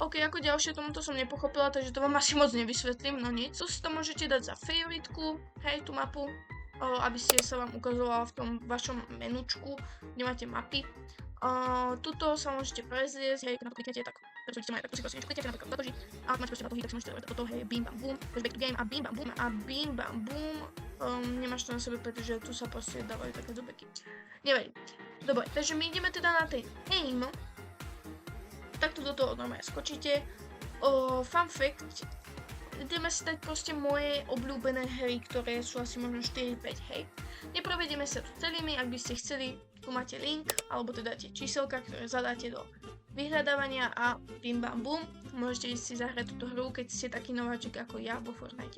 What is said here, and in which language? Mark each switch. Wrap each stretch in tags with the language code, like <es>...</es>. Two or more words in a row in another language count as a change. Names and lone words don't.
<sk>OK, ako ďalšie tomuto som nepochopila, takže to vám asi moc nevysvetlím, no nic. Tu si to môžete dať za favoritku, hej, tú mapu, aby ste sa vám ukazovala v tom vašom menučku, kde máte mapy. Tuto sa môžete prezliesť, hej, keď na to kliknete, tak pretože máte, tak si proste niečo kliknete, napríklad zatožiť a ak máte proste na to hit, tak si môžete dať toto, hej, bim bam boom, takže</sk> <en>back to game</en> <sk>a bim bam boom a bim bam boom, nemáš to na sebe, pretože tu sa proste dávajú také dobeky. Nevadí. Dobre, takže my ideme teda na ten aim, takto do toho normálne skočíte.</sk> <en>Fun fact,</en> <sk>ideme si dať proste moje obľúbené hry, ktoré sú asi možno 4-5, hej. Neprovedieme sa tu celými, ak by ste chceli, tu máte link, alebo teda tie číselka, ktoré zadáte do vyhľadávania a bim bam boom, môžete ísť si zahrať túto hru, keď ste taký nováčik ako ja vo Fortnite.</sk>